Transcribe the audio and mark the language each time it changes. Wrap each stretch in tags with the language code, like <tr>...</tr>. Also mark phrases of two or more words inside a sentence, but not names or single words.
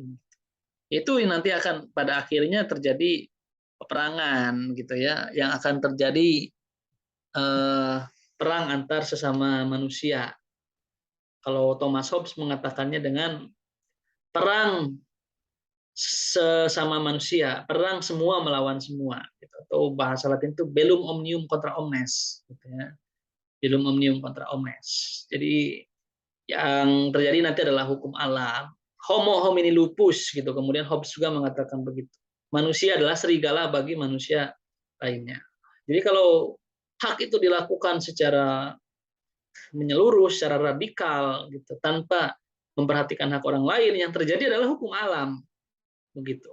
<id>Itu yang nanti akan pada akhirnya terjadi peperangan gitu ya, yang akan terjadi perang antar sesama manusia. Kalau Thomas Hobbes mengatakannya dengan perang sesama manusia, perang semua melawan semua, gitu. Atau bahasa Latin itu</id> <la>bellum omnium contra omnes,</la> <id>gitu ya.</id> <la>Bellum omnium contra omnes.</la> <id>Jadi yang terjadi nanti adalah hukum alam.</id> <la>Homo homini lupus gitu.</la> <id>Kemudian Hobbes juga mengatakan begitu. Manusia adalah serigala bagi manusia lainnya. Jadi kalau hak itu dilakukan secara menyeluruh, secara radikal gitu, tanpa memperhatikan hak orang lain, yang terjadi adalah hukum alam begitu.</id>